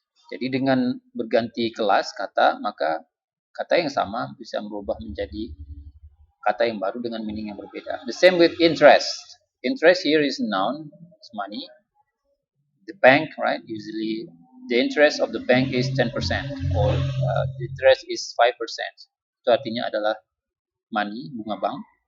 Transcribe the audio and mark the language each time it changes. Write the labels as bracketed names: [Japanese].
[Indonesian] Jadi dengan berganti kelas kata, maka kata yang sama bisa berubah menjadi kata yang baru dengan meaning yang berbeda. [English] The same with interest. Interest here is noun, it's money. The bank, right? Usually the interest of the bank is 10% or the interest is 5%. [Indonesian] Itu artinya adalah money, bunga bank.